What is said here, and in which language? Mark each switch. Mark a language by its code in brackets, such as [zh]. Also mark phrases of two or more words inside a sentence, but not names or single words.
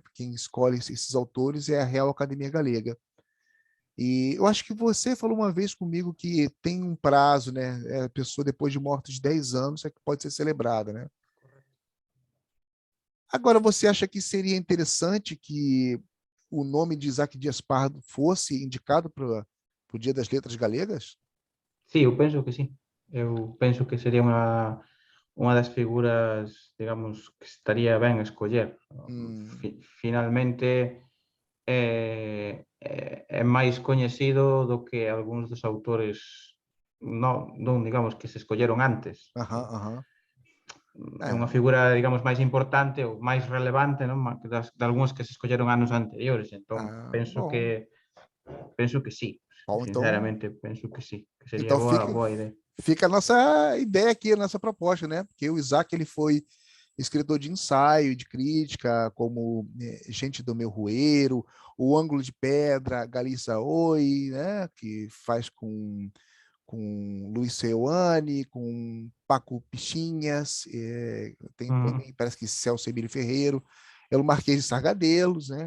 [pt] Quem escolhe esses autores é a Real Academia Galega. E eu acho que você falou uma vez comigo que tem um prazo, né? A pessoa, depois de morta de 10 anos, é que pode ser celebrada, né? Agora, você acha que seria interessante que o nome de Isaac Dias Pardo fosse indicado para o Dia das Letras Galegas? [gl] Sí, eu penso que sí. Eu penso que sería unha das figuras, digamos, que estaría ben escoller. Hum, Finalmente, é máis coñecido do que algúns dos autores non digamos que se escolleron antes. aham, aham. É unha figura, digamos, máis importante ou máis relevante, non? De algúns que se escolleron anos anteriores. Entón, [pt] Bom, [gl] penso que sí. [pt] bom, [gl] Sinceramente, penso que sí, que sería [pt] então [gl] boa ideia. [pt] fica a nossa ideia aqui, a nossa proposta, né? Porque o Isaac ele foi escritor de ensaio, de crítica, como Gente do Meu Rueiro, O Ângulo de Pedra, Galissa Oi, né? Que faz com Luiz Seuane, com Paco Pichinhas, tem também, parece que Celso Emílio Ferreiro, é o Marquês de Sargadelos, né?